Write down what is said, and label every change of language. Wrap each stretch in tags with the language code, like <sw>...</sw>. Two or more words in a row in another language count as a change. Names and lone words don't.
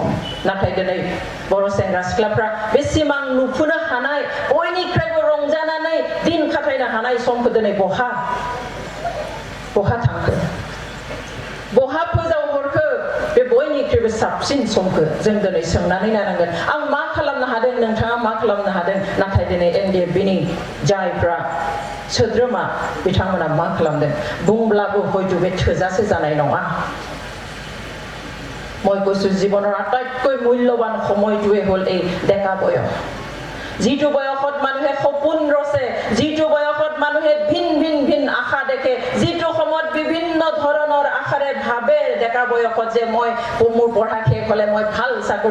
<brx>नाथाय दिनै बर' सेंग्रा सिख्लाफ्रा बे सिमां नुफुनो हानाय बयनिख्रुइबो रंजानानै दिन खाथायनो हानाय समखौ दिनै बहा थांखो बहा फोजावहरखो बे बयनिख्रुइबो साबसिन समखौ जों दिनै सोंनानै नायनांगोन आं मा खालामनो हादों नोंथाङा मा खालामनो हादों नाथाय दिनै NDFBनि जायफ्रा सोद्रोमा बिथांमोना मा खालामदों बुंब्लाबो हयতো बे थोजासे जानाय नङा</brx> <as>মই কৈছো জীৱনৰ আটাইতকৈ মূল্যৱান সময়টোৱে হ'ল এই ডেকা বয়স যিটো বয়সত মানুহে সপোন ৰচে যিটো বয়সত মানুহে ভিন আশা দেখে যিটো সময়ত বিভিন্ন ধৰণৰ আশাৰে ভাবে ডেকা বয়সত যে মই মোৰ পঢ়া শেষ হ'লে মই ভাল চাকৰি</as>